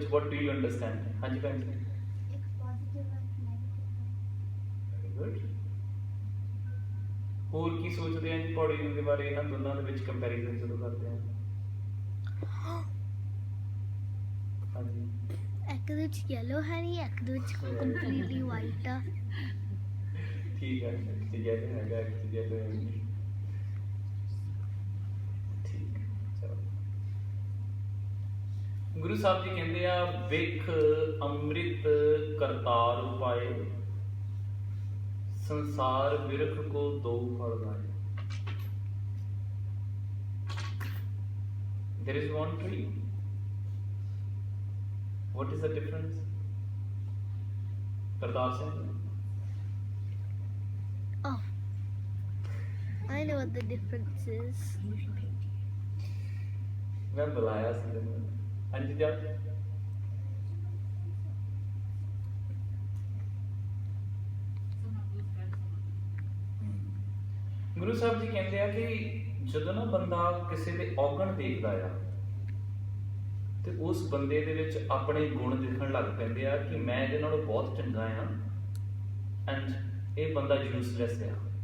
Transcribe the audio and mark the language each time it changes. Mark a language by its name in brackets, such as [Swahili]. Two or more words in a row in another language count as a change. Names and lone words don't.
[English] What do you understand? [Punjabi] ਹਾਂਜੀ ਭੈਣ ਜੀ। [English] Very good. [Punjabi] ਹੋਰ ਕੀ ਸੋਚਦੇ ਆ ਜੀ ਪੌੜੀ ਦੇ ਬਾਰੇ ਇਹਨਾਂ ਦੋਨਾਂ ਦੇ ਵਿੱਚ ਕੰਪੈਰੀਜ਼ਨ ਜਦੋਂ ਕਰਦੇ ਆ? ਹਾਂਜੀ। ਇੱਕ ਦੇ ਵਿੱਚ yellow ਹੈ ਨਹੀਂ, ਇੱਕ ਦੇ ਵਿੱਚ [English] completely white [Punjabi] ਆ। ਠੀਕ ਹੈ, ਇੱਕ ਜਗ੍ਹਾ ਤੇ ਹੈਗਾ, ਇੱਕ ਜਗ੍ਹਾ ਤੇ ਹੈ ਨਹੀਂ। ਠੀਕ, ਚਲੋ। ਗੁਰੂ ਸਾਹਿਬ ਜੀ ਕਹਿੰਦੇ ਆ ਵਿਖ ਅੰਮ੍ਰਿਤ ਕਰਤਾਰ ਉਪਾਏ, ਸੰਸਾਰ ਬਿਰਖ ਕੋ ਦੋ ਫਲ ਲਾਏ। [English] There is one tree. What is the difference? Kartar Singh? Oh, I know what the difference is. [Punjabi] ਮੈਂ ਬੁਲਾਇਆ ਸੀ ਤੈਨੂੰ। ਹਾਂ ਜੀ ਜਾ। ਗੁਰੂ ਸਾਹਿਬ ਜੀ ਕਹਿੰਦੇ ਆ ਕਿ ਜਦੋਂ ਨਾ ਬੰਦਾ ਕਿਸੇ ਦੇ ਔਗਣ ਦੇਖਦਾ ਆ ਤੇ ਉਸ ਬੰਦੇ ਦੇ ਵਿੱਚ ਆਪਣੇ ਗੁਣ ਦਿਖਣ ਲੱਗ ਪੈਂਦੇ ਆ ਕਿ ਮੈਂ ਇਹਦੇ ਨਾਲੋਂ ਬਹੁਤ ਚੰਗਾ ਆ ਐਂਡ ਇਹ ਬੰਦਾ ਯੂਸਲੈਸ ਆ।